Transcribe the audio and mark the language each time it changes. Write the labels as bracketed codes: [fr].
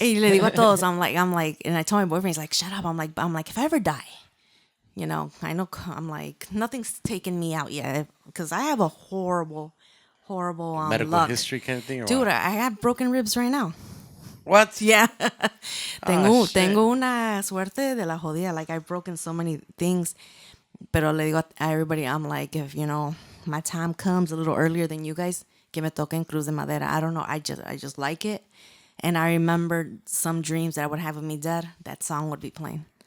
[es] Y le digo a todos, [en] I'm like, and I told my boyfriend, he's like, shut up. I'm like, if I ever die, you know, I know, I'm like, nothing's taken me out yet. Because I have a horrible Medical luck. history kind of thing, or Dude, what? I have broken ribs right now. What? Yeah. shit. [es] Tengo una suerte de la jodida. [en] Like, I've broken so many things. [es] Pero le digo a [en] everybody, I'm like, if, you know, my time comes a little earlier than you guys, [es] que me toque en [en] Cruz de Madera. I don't know. I just like it. And I remembered some dreams that I would have of me dead. That song would be playing.